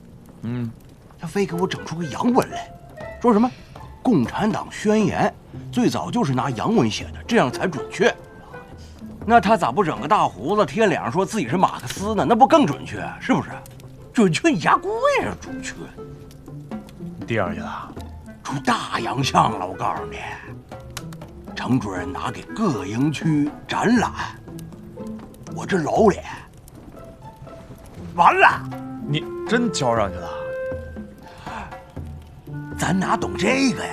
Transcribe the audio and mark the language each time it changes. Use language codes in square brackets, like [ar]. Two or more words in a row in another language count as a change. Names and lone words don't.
[zh] 他非給我整出個洋文來，說什麼“共產黨宣言”最早就是拿洋文寫的，這樣才準確。那他咋不整個大鬍子貼臉上說自己是馬克思呢？那不更準確？是不是？準確你家龜呀！準確。第二去了，出大洋相了，我告訴你。程主任拿給各营區展覽，我這老臉完了。你真交上去了？咱哪懂這個呀？